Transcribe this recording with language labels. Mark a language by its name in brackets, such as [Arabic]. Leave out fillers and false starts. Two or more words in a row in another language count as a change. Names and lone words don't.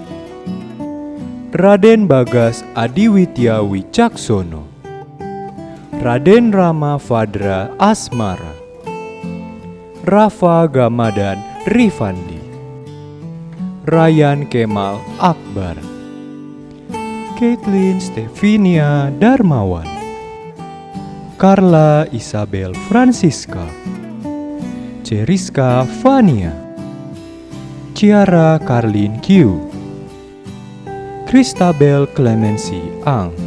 [Indonesian] Raden Bagas Adiwitya Wicaksono, Raden Rama Fadra Asmara, Rafa Gamadan Rifandi, Ryan Kemal Akbar, Caitlin Stevinia Darmawan, Carla Isabel Francisca, Ceriska Fania, Ciara Karlin Q, Christabel Clemency Ang,